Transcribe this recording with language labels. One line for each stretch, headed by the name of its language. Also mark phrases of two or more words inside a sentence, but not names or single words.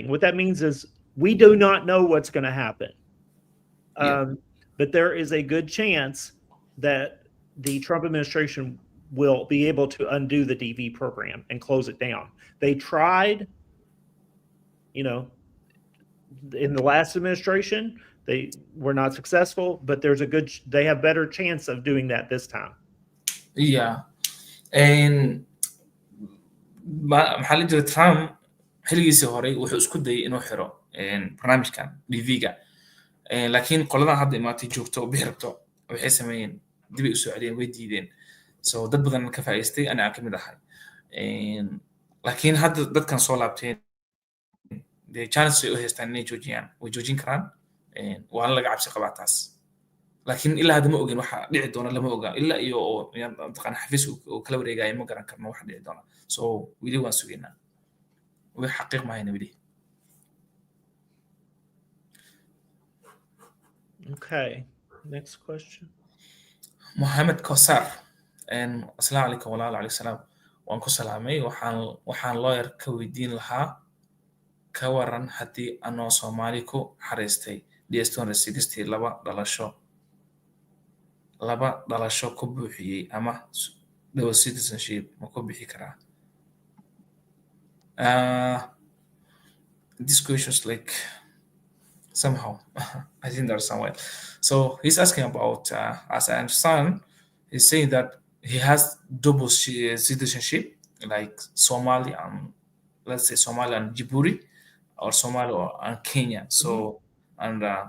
English: What that means is we do not know what's going to happen. But there is a good chance that the Trump administration will be able to undo the DV program and close it down. They tried, you know, in the last administration, they were not successful, but they have better chance of doing that this time. Yeah.
Somali: And maxaa la jira Trump xiligiisii hore wuxuu isku dayay inuu xiro barnaamijkan DV-ga laakiin qoladan hadda imaatay joogto oo bixi rabto waxay sameeyeen dib ay u soo celiyeen way diideen so dad badan ka faa'iidaystay anaa ka mid ahay laakiin hadda dadkan soo laabteen dee chance ay u haystaan inay joojiyaan way joojin karaan waana laga cabsi qabaa taas laakiin ilaa hadda ma ogin waxa dhici doona lama oga ilaa iyo mataqaana xafiis uu kala wareegaya ma garan karno waxa dhici doona so wili waan sugaynaa way xaqiiq mahayna wili.
English: Okay, next question.
Somali: Mohammed Kosar
Arabic: السلام عليكم
Somali: walaal
Arabic: عليكم السلام
Somali: waan ku salaamay waxaan lawyer ka weydiin lahaa ka waran haddii anoo Soomaali ku xareystay DS 260 laba dhalasho ku buuxiyey ama
English: dual citizenship
Somali: ma ku bixi karaa
English: this question is like somehow I think there's somewhere so he's asking about as I understand he's saying that he has double citizenship like Somali and let's say Somali and Djibouti or Somali and Kenya so and